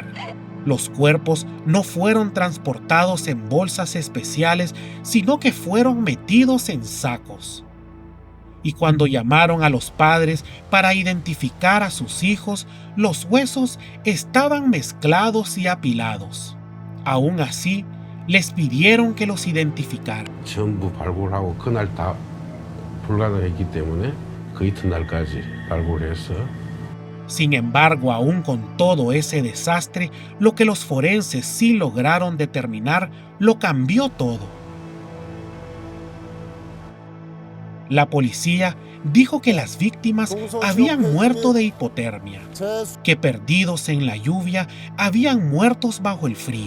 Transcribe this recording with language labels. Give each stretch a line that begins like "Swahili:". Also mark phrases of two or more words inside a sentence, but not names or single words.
Spanish: Los cuerpos no fueron transportados en bolsas especiales, sino que fueron metidos en sacos. Y cuando llamaron a los padres para identificar a sus hijos, los huesos estaban mezclados y apilados. Aún así, les pidieron que los identificaran.
Korean: 전부 발굴하고 그날 다 불가능했기 때문에 그 이튿날까지 발굴해서
Spanish: Sin embargo, aún con todo ese desastre, lo que los forenses sí lograron determinar lo cambió todo. La policía dijo que las víctimas habían muerto de hipotermia, que perdidos en la lluvia habían muerto bajo el frío.